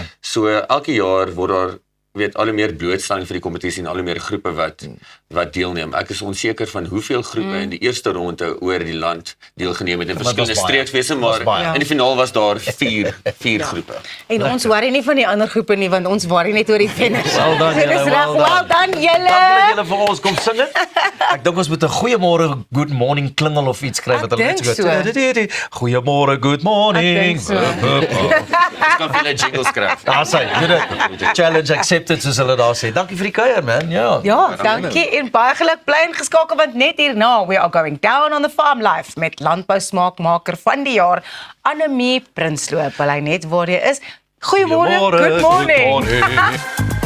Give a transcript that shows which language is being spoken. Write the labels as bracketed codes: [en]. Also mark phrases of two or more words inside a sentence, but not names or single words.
[af] So elke jaar word daar al hoe meer blootstelling vir die kompetisie en al hoe meer groepe wat deelneem. Ek is onseker van hoeveel groepe in die eerste ronde oor die land deelgeneem het in verskillende streeksfeesse, maar in die finaal was daar 4 groepe. En ons worry nie van die ander groepe nie, want ons worry net oor die finish. [en] Well done, [af] So dis julle, reg, [en] well well done. [af] done julle. Dankie dat julle vir ons kom sing het. Ek dink ons moet 'n goeiemôre, [en] good morning [af] klingel of iets skryf wat hulle net dink so. [en] Goeiemôre, good morning. [af] Ek dink so. Ons kan veel jingles skryf. Daar sê, [en] challenge accepted [af] soos hulle daar sê. Dankie vir die kuier man. Ja. Ja, dankie en baie geluk, bly ingeskakel want net hierna [en] we are going down on the farm life [af] met landbou smaakmaker van die jaar Annemie Prinsloo. Bly net waar jy is. Goeiemôre, [en] good morning. Good morning.